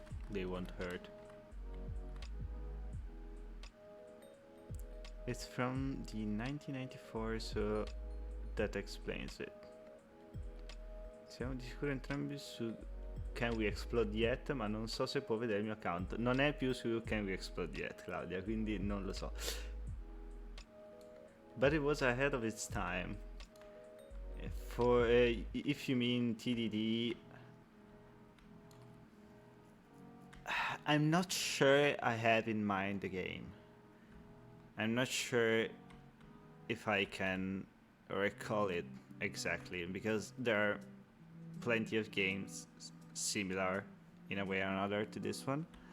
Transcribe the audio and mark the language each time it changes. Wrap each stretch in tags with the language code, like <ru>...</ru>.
<en>They won't hurt. It's from the 1994, so that explains it.</en> <it>Siamo di sicuro entrambi su Can We Explode Yet, ma non so se può vedere il mio account. Non è più su Can We Explode Yet, Claudia, quindi non lo so.</it> <en>But it was ahead of its time. For if you mean TDD, I'm not sure I have in mind the game. I'm not sure if I can recall it exactly, because there are plenty of games similar in a way or another to this one.</en>